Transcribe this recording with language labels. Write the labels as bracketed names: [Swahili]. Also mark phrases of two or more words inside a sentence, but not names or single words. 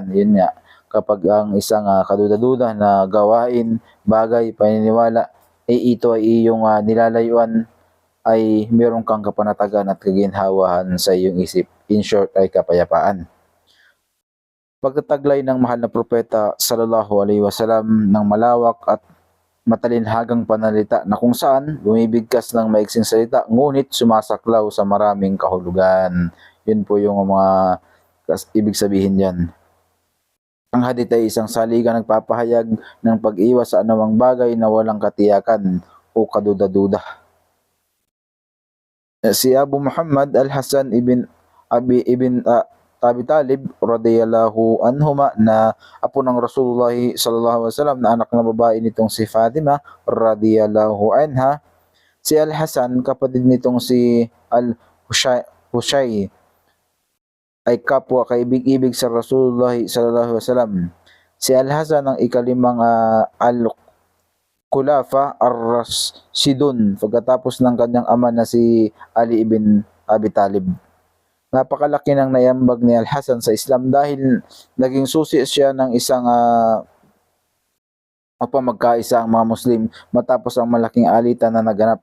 [Filipino] Yun nga, kapag ang isang kaduda-duda na gawain, bagay, paniniwala, ito ay iyong nilalayuan, ay meron kang kapanatagan at kaginhawahan sa iyong isip. [English] In short, [Filipino] ay kapayapaan. Pagtataglay ng mahal na propeta [Arabic] صلى الله عليه وسلم [Filipino] ng malawak at matalinhagang panalita na kung saan bumibigkas ng maiksing salita ngunit sumasaklaw sa maraming kahulugan. Yun po yung mga ibig sabihin yan. Ang hadith ay isang saligang nagpapahayag ng pag-iwas sa anumang bagay na walang katiyakan o kaduda-duda. Si Abu Muhammad Al-Hasan ibn Abi Talib [Arabic] رضي الله عنهما [Filipino] na apo ng Rasulullah [Arabic] صلى الله عليه وسلم [Filipino] na anak na babae nitong si Fatima [Arabic] رضي الله عنها. [Filipino] Si Al-Hasan, kapatid nitong si Al-Husayn, ay kapwa kaibig-ibig sa Rasulullah [Arabic] صلى الله عليه وسلم. [Filipino] Si Al-Hasan ang ikalimang [Arabic] الخلفاء الراشدون [Filipino] pagkatapos ng kanyang ama na si Ali ibn Abi Talib. Napakalaki ng naiambag ni Al-Hasan sa Islam dahil naging susi siya ng isang upang magkaisa ang mga Muslim matapos ang malaking alitan na naganap.